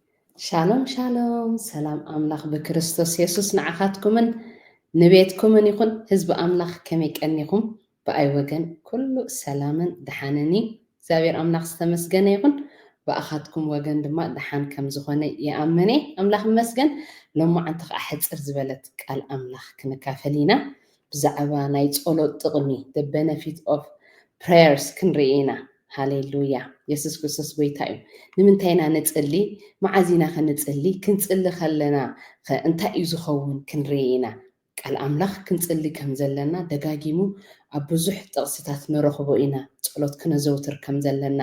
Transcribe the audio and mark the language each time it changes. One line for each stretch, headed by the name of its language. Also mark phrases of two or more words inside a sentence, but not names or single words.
Hebrew: Shalom, shalom.
Tigrinya: ሰላም ኣምላኽ ብክርስቶስ ኢየሱስ ንኣሓትኩምን. Nibetkumen ይኹን ህዝቢ አምላኽ ከመይ ቀኒኹም ብኣይ ወገን ኩሉ ሰላምን ድሓንኒ እግዚአብሔር አምላኽ ዝተመስገነ ይኹን ብኣኻትኩም ወገን ድማ ድሓን ከም ዝኾነ ይኣምነ አምላኽ ይመስገን ሎማዓንቲ ከዓ ሕፅር ዝበለት ቃል አምላኽ ክንካፈል ኢና ብዛዕባ ናይ ጸሎት ጥቕሚ
English: the benefit of prayers
Tigrinya: ክንርኢ ኢና ሃሌሉያ ኢየሱስ ክርስቶስ ጎይታ እዩ ንምንታይ ኢና ንጽሊ መዓዚና ክንጽሊ ክንጽሊ ከለና እንታይ እዩ ዝኸውን ክንርኢ ኢና ቃል አምላኽ ክንጽሊ ከም ዘለና ደጋጊሙ ኣብ ብዙሕ ጥቕስታት ንረኽቦ ኢና ጸሎት ክነዘውትር ከም ዘለና